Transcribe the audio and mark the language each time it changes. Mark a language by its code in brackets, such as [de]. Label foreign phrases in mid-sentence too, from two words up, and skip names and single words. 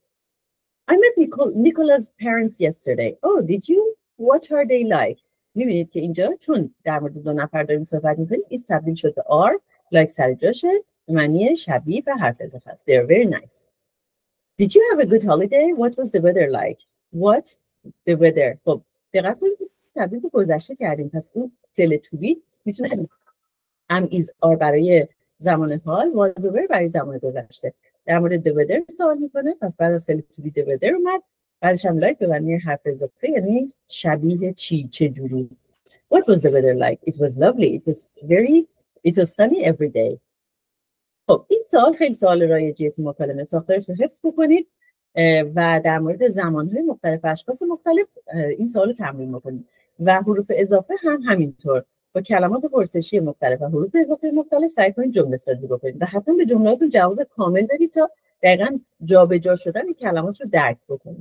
[en] I met Nicola's parents yesterday. Oh, did you? What are they like? [fa] میبینید که اینجا چون در مورد دو نفر داریم صحبت میکنیم is تبدیل شده are. like سر جاشه به معنی شبیه و حرف اضافه است. [en] They are very nice. Did you have a good holiday? What was the weather like? What the weather. [fa] خب دقت کنید تبدیل به گذشته کردیم. پس اون فعل [en] to be [fa] میتونه [en] am is are [fa] برای زمان حال و [en] the weather [fa] برای زمان گذشته. در مورد [en] the weather [fa] سوال میکنه. پس بعد از فعل [en] to be the weather [fa] اومد. بعدش هم like به معنی حرف اضافه یعنی شبیه چی، چه جوری. [en] What was the weather like? It was lovely. It was sunny every day. [fa] خب این سوال خیلی سوال رایجیه تو مکالمه. ساختارش رو حفظ بکنید و در مورد زمانهای مختلف اشخاص مختلف این سوال رو تمرین بکنید و حروف اضافه هم همینطور با کلمات پرسشی مختلف و حروف اضافه مختلف سعی کنید جمله سازی بکنید و حتما به جملاتون جواب کامل بدید تا دقیقاً جابجا شدن این کلمات رو درک بکنید.